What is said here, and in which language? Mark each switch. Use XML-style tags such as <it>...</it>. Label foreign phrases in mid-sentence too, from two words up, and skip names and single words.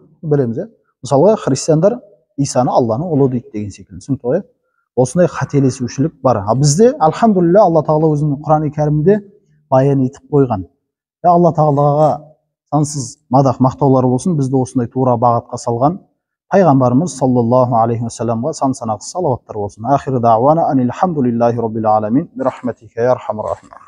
<kk>Білеміз, мысалға христиандар Исаны Алланың ұлы дейді деген секілді. Түсінікті ғой? Осындай қателесушілік бар. Бізде, альхамдулилля, Алла Тағала өзінің Құран-ы Кәрімде баян етіп қойған. Алла Тағалаға сансыз мадақ мақтаулар болсын, бізді осындай тура бағытқа салған пайғамбарымыз</kk> <ar>صلى الله عليه وسلم</ar> <kk>сан санақты салауаттар болсын.</kk> <ar>آخر دعوانا عن الحمد لله رب العالمين برحمتك يا أرحم الراحمين.</ar>